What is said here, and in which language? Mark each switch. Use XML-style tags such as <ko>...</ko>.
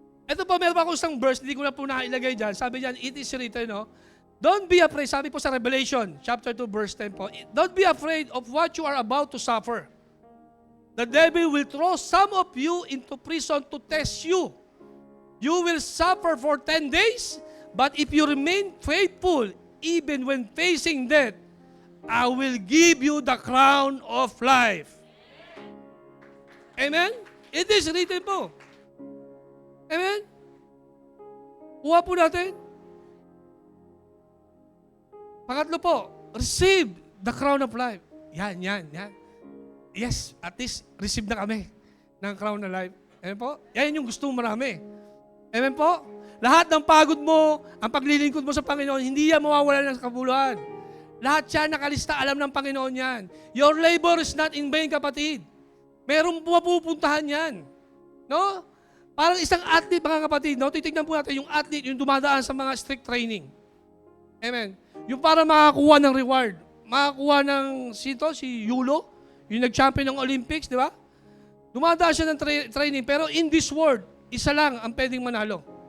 <tl>Ito po, meron pa akong isang verse, hindi ko na po nailagay dyan. Sabi dyan,</tl> <en>it is written, no? Don't be afraid.</en> <tl>Sabi po sa</tl> <en>Revelation, chapter 2, verse 10 po. Don't be afraid of what you are about to suffer. The devil will throw some of you into prison to test you. You will suffer for 10 days, but if you remain faithful, even when facing death, I will give you the crown of life.</en> <tl>Amen?</tl> <en>It is written</en> <tl>po. Amen? Kuha po natin. Pangatlo po,</tl> <en>receive the crown of life. Yan. Yes, at least receive</en> <tl>na kami ng</tl> <en>crown of life.</en> <tl>Amen po? Yan yung gusto marami. Amen po? Lahat ng pagod mo, ang paglilingkod mo sa Panginoon, hindi yan mawawala ng kabuluhan. Lahat yan nakalista, alam ng Panginoon yan.</tl> <en>Your labor is not in vain, kapatid.</en> <tl>Merong pupuntahan yan. No? Parang isang athlete, mga kapatid, no? Titignan po natin yung athlete, yung dumadaan sa mga strict training. Amen. Yung para makakuha ng reward. Makakuha ng, si Yulo, yung nag-champion ng Olympics, di ba? Dumadaan siya ng training, pero</tl> <en>in this world,</en> <tl>isa lang ang pwedeng manalo.</tl>